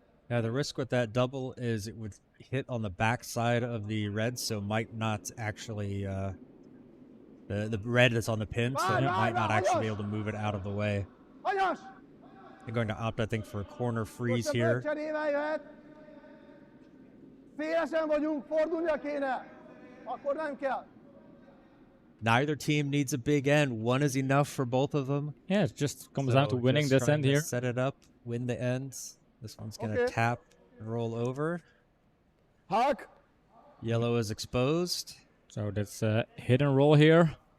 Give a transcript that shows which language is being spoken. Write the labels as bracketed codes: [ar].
[en] Yeah, the risk with that double is it would hit on the back side of the red, so might not actually the red that's on the pin, so it might not actually be able to move it out of the way. [hu] Hanyas! [en] They're going to opt, I think, for a corner freeze [hu] Most a [en] here. [hu] cserével jöhet. Szélesen vagyunk, fordulnia kéne. Akkor nem kell. [en] Neither team needs a big end. One is enough for both of them. yeah, it just comes down to winning this end here. Set it up, win the ends. This one's going to Okay. tap and roll over. Hak! Yellow is exposed. So that's a hit and roll here.